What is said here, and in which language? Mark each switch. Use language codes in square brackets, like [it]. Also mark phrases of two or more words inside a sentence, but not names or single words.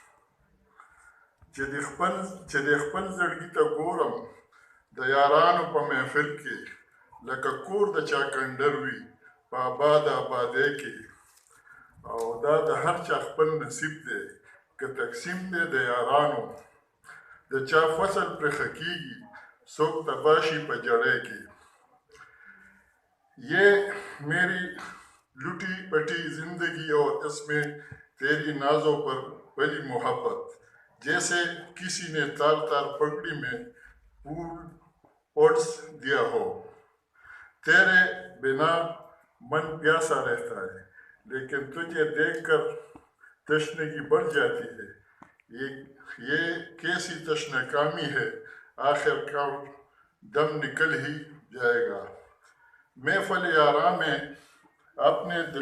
[ps] چې د خپل زړګي ته ګورم د یارانو په محفل کې لکه کور د چا کنډر وي په آباد آبادۍ کې او دا د هر چا خپل نصیب دی که تقسیم دی د یارانو د چا فصل پرې ښه کېږي څوک تباه شي په جړۍ کې [ur] یہ میری لٹی پٹی زندگی اور اس میں تیری نازوں پر پلی محبت جیسے کسی نے تار تار پگڑی میں پھول پوٹس دیا ہو تیرے بنا من پیاسا رہتا ہے لیکن تجھے دیکھ کر تشنگی بڑھ جاتی ہے یہ کیسی تشنکامی ہے آخر کا دم نکل ہی جائے گا محفل یاراں میں اپنے